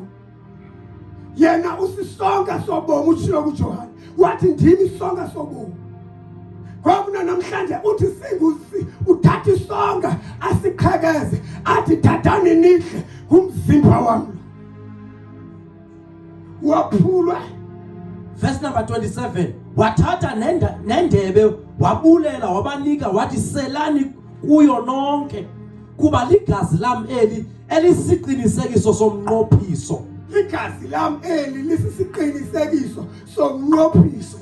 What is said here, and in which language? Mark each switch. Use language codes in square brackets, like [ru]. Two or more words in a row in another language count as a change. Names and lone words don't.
[xh] Yena usisonga sobomu utshilo kuJohane. Wathi ndimi isonga sobomu. Ngoba namhlanje uthi singusi uthatha isonga asiqhekeze athi thathani nidle umzimba wami. Waphulwa. [en] Verse number 27. [xh] Wathatha nendebe wabulela wabanika wathi selani kuyo nonke kuba ligazi lami eli elisiqinisekiso somnqophiso. Igazi lami eli lisisiqinisekiso somnqophiso.